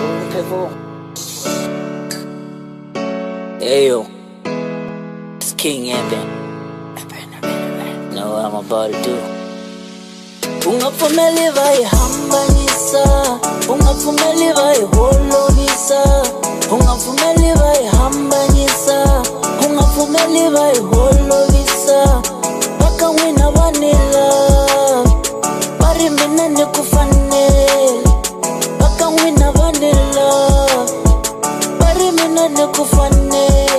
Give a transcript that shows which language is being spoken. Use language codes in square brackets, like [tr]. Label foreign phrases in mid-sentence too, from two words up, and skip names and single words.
[en] Pivotal. Ayo, it's King Eben. Know what I'm about to do. [ts] Ungapfumeli vayihambanyisa, ungapfumeli vayiholovisa, ungapfumeli vayihambanyisa, ungapfumeli vayiholovisa. Baka n'wina vanila vari mina ni ku fanela, baka n'wina vanila vari mina ni ku fanela.